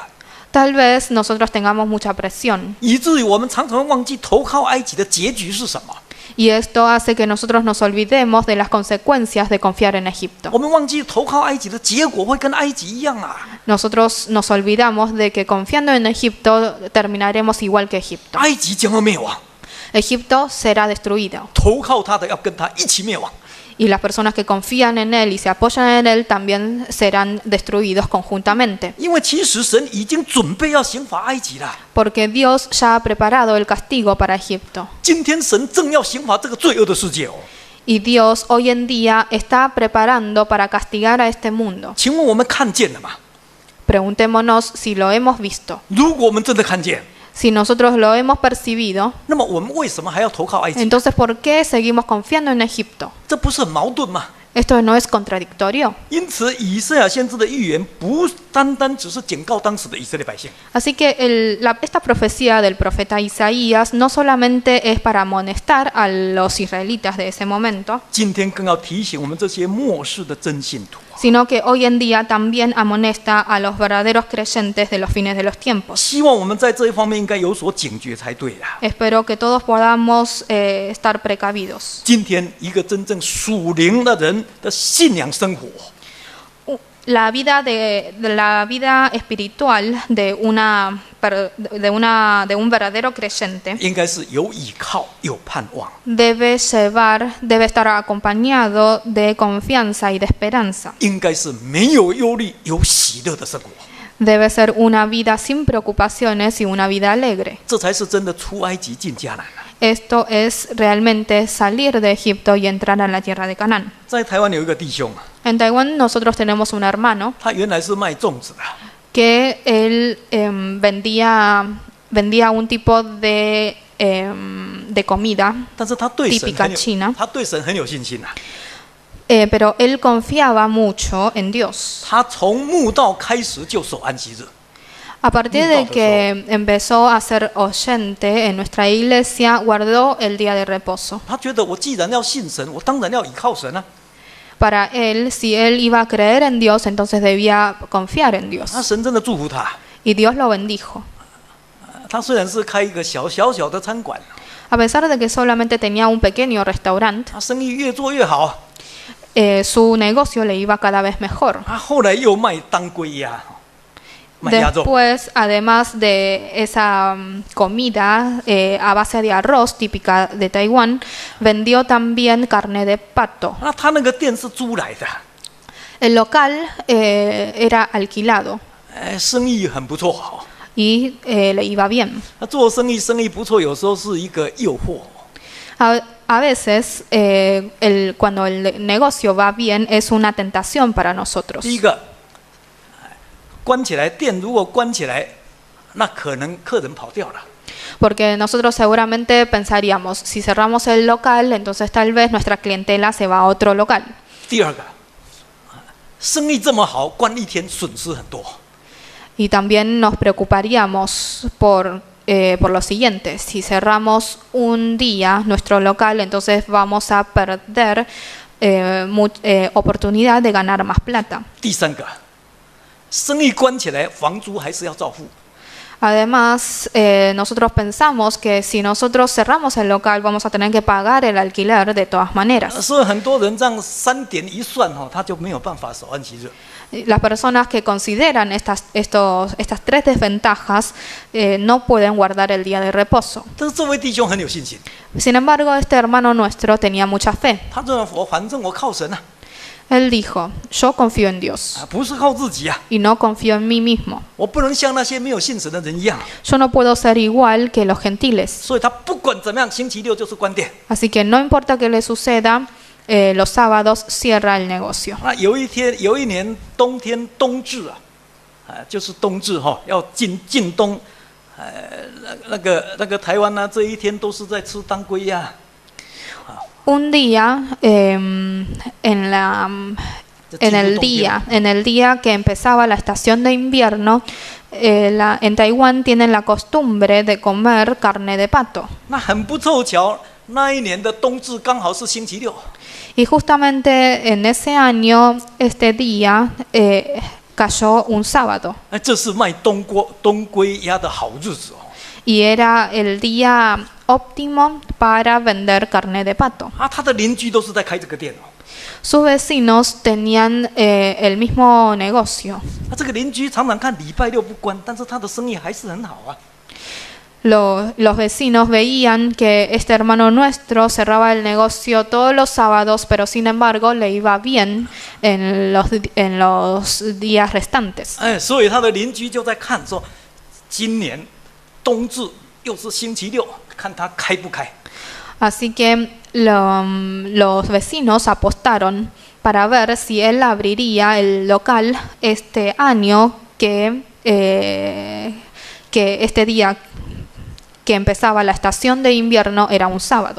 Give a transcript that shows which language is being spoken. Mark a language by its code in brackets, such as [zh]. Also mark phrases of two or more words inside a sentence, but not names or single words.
[es] Tal vez nosotros tengamos mucha presión [zh] 以至于我们常常忘记投靠埃及的结局是什么。 [es] y esto hace que nosotros nos olvidemos de las consecuencias de confiar en Egipto. [zh] 我们忘记投靠埃及的结果会跟埃及一样啊！ [es] Nosotros nos olvidamos de que confiando en Egipto terminaremos igual que Egipto. [zh] 埃及将要灭亡， [es] Egipto será destruido [zh] 投靠他的要跟他一起灭亡。 [es] y las personas que confían en él y se apoyan en él también serán destruidos conjuntamente. [zh] 因为其实神已经准备要刑罚埃及了， [es] Porque Dios ya ha preparado el castigo para Egipto. [zh] 今天神正要刑罚这个罪恶的世界哦。 [es] Y Dios hoy en día está preparando para castigar a este mundo. [zh] 请问我们看见了吗？ [es] Preguntémonos si lo hemos visto. [zh] 如果我们真的看见， [es] Si nosotros lo hemos percibido, [zh] 那么我们为什么还要投靠埃及？ [es] entonces ¿por qué seguimos confiando en Egipto? [zh] 这不是很矛盾吗？ [es] ¿Esto no es contradictorio? [zh] 因此，以赛亚先知的预言不单单只是警告当时的以色列百姓， [es] Así que esta profecía del profeta Isaías no solamente es para amonestar a los israelitas de ese momento, [zh] 今天更要提醒我们这些末世的真信徒。 [es] sino que hoy en día también amonesta a los verdaderos creyentes de los fines de los tiempos. [zh] 希望我们在这一方面应该有所警觉才对啦。 [es] Espero que todos podamos estar precavidos. [zh] 今天一个真正属灵的人的信仰生活， [es] La vida de la vida espiritual de un verdadero creyente [zh] 应该是有依靠、有盼望。 [es] debe estar acompañado de confianza y de esperanza. [zh] 应该是没有忧虑、有喜乐的生活， [es] Debe ser una vida sin preocupaciones y una vida alegre. [zh] 这才是真的出埃及进迦南啊。 [es] Esto es realmente salir de Egipto y entrar a la tierra de Canaán. [zh] 在台湾有一个弟兄啊， [es] En Taiwán nosotros tenemos un hermano [zh] 他原来是卖粽子的， [es] que él vendía un tipo de comida, [zh] 但是他对神 [es] Típica [zh] 很有 [es] China [zh] 他对神很有信心啊。 [es] pero él confiaba mucho en Dios. [zh] 他从慕道开始就守安息日， [es] A partir de que empezó a ser oyente en nuestra iglesia, guardó el día de reposo. [zh] 他觉得我既然要信神，我当然要倚靠神啊。 [es] Para él, si él iba a creer en Dios, entonces debía confiar en [zh] 那 [es] Dios. [zh] 神真的祝福他。 [es] Y Dios lo bendijo. [zh] 他虽然是开一个小小的餐馆， [es] A pesar de que solamente tenía un pequeño restaurante, [zh] 他生意越做越好。 [es] su negocio le iba cada vez mejor. [zh] 他后来又卖当归鸭，卖鸭肉。 [es] Después, además de esa comida a base de arroz típica de Taiwán, vendió también carne de pato. [zh] 那他那个店是租来的， [es] El local era alquilado [zh] 生意很不错。 [es] y le iba bien. [zh] 那做生意不错，有时候是一个诱惑。 [es] A veces, cuando el negocio va bien, es una tentación para nosotros. [zh] 第一个，关起来店如果关起来，那可能客人跑掉了。 [es] Porque nosotros seguramente pensaríamos, si cerramos el local, entonces tal vez nuestra clientela se va a otro local. [zh] 第二个，生意这么好，关一天损失很多。 [es] Y también nos preocuparíamos por lo siguiente, si cerramos un día nuestro local, entonces vamos a perder oportunidad de ganar más plata. [zh] 第三个，生意关起来，房租还是要照付。 [es] Además, nosotros pensamos que si nosotros cerramos el local, vamos a tener que pagar el alquiler de todas maneras. [zh] 所以很多人这样3点一算他就没有办法守安息日。 [es] Las personas que consideran estas tres desventajas no pueden guardar el día de reposo. [zh] 但是这位弟兄很有信心， [es] Sin embargo, este hermano nuestro tenía mucha fe. [zh] 他认为反正我靠神啊， [es] Él dijo, yo confío en Dios [zh] 不是靠自己啊， [es] y no confío en mí mismo. [zh] 我不能像那些没有信神的人一样。 [es] Yo no puedo ser igual que los gentiles. [zh] 所以他不管怎么样，星期六就是关店。 [es] Así que no importa qué le suceda, los sábados cierra el negocio. [zh] 那有一年冬天冬至啊，就是冬至要进冬， 那个台湾呢、这一天都是在吃当归鸭。 [es] Un día, en el día que empezaba la estación de invierno, en Taiwán tienen la costumbre de comer carne de pato. [zh] 那很不凑巧，那一年的冬至刚好是星期六。 [es] Y justamente en ese año, este día, cayó un sábado. [zh] 这是卖冬归鸭的好日子哦。 [es] Y era el día óptimo para vender carne de pato. [zh] 他的邻居都是在开这个店哦。 [es] Sus vecinos tenían el mismo negocio. [zh] 这个邻居常常看礼拜六不关，但是他的生意还是很好啊。 [es] Los vecinos veían que este hermano nuestro cerraba el negocio todos los sábados, pero sin embargo le iba bien en los días restantes. [zh] 所以他的邻居就在看说，今年冬至又是星期六，看他开不开。 [es] Así que los vecinos apostaron para ver si él abriría el local este año que este día que empezaba la estación de invierno era un sábado.